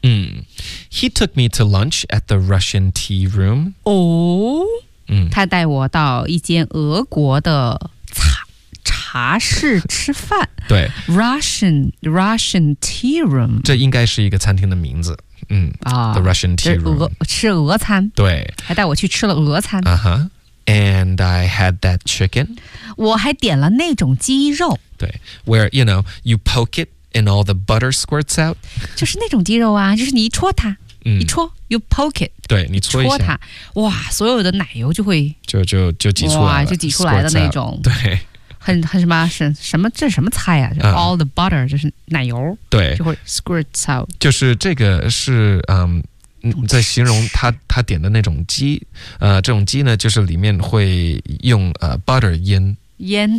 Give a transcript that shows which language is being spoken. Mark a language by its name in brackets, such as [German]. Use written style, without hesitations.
[English] He took me to lunch at the Russian tea room [Chinese] 哦、他带我到一间俄国的 茶室吃饭对 [English] Russian tea room [Chinese] 这应该是一个餐厅的名字The Russian tea room 吃俄餐对还带我去吃了俄餐 [English] And I had that chicken. [Chinese] 我还点了那种鸡肉。 [English] 对 ，where you know you poke it and all the butter squirts out. [Chinese] 就是那种鸡肉啊，就是你一戳它，一戳 [English] you poke it. [Chinese] 对你戳一下，戳它，哇，所有的奶油就会就挤出来了，哇，就挤出来的那种。 [English] Out, 对， [Chinese] 很什么是什么这什么菜啊？就 [English] all the butter [Chinese] 就是奶油，对，就会 [English] squirts out. [Chinese] 就是这个是在形容他点的那种鸡这种鸡呢就是里面会用butter 腌